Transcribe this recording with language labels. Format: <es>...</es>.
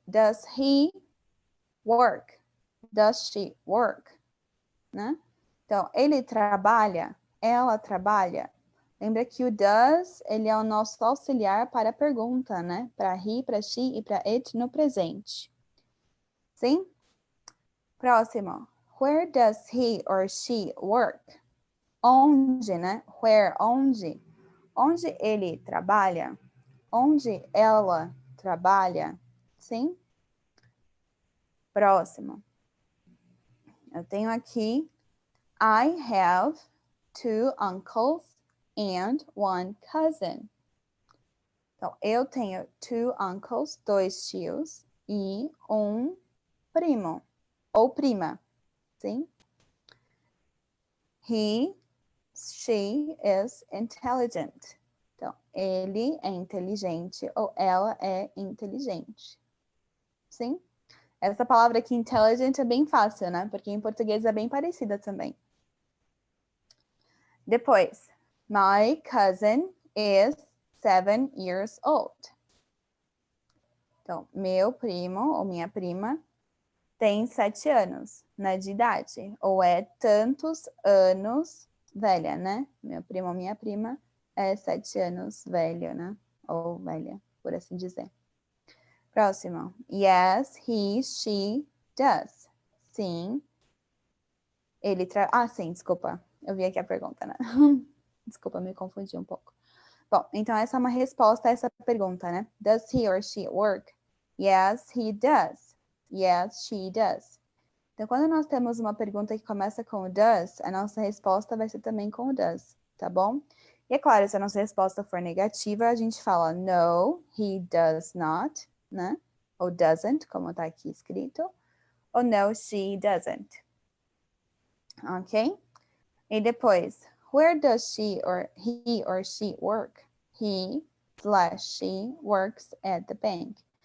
<en>Does he work? Does she work? Né?</en> <pt>Então, ele trabalha? Ela trabalha? Lembra que o does, ele é o nosso auxiliar para a pergunta, né? Para he, para she e para it no presente. Sim? Próximo.</pt> <en>Where does he or she work?</en> <pt>Onde, né? Where, onde? Onde ele trabalha? Onde ela trabalha? Sim? Próximo. Eu tenho aqui</pt> <en>I have 2 uncles and 1 cousin.</en> <pt>Então, eu tenho 2 uncles, 2 tios, e um primo, ou prima, sim?</pt> <en>He, she is intelligent.</en> <pt>Então, ele é inteligente ou ela é inteligente. Sim? Essa palavra aqui, intelligent, é bem fácil, né? Porque em português é bem parecida também.</pt> <en>Depois, my cousin is 7 years old.</en> <pt>Então, meu primo ou minha prima tem 7 anos, né, de idade. Ou é tantos anos velha, né? Meu primo ou minha prima é 7 anos velho, né? Ou velha, por assim dizer.</pt> <en>Próximo. Yes, he, she does. Sim.</en> <pt>Ele sim, desculpa. Eu vi aqui a pergunta, né? Desculpa, me confundi um pouco. Bom, então essa é uma resposta a essa pergunta, né?</pt> <en>Does he or she work? Yes, he does. Yes, she does.</en> <pt>Então, quando nós temos uma pergunta que começa com o does, a nossa resposta vai ser também com o does, tá bom? E é claro, se a nossa resposta for negativa, a gente fala</pt> <en>no, he does not,</en> <pt>né? Ou doesn't, como tá aqui escrito.</pt> <en>Ou no, she doesn't. Ok? E depois, where does he or she work? He/she works at the bank.</en>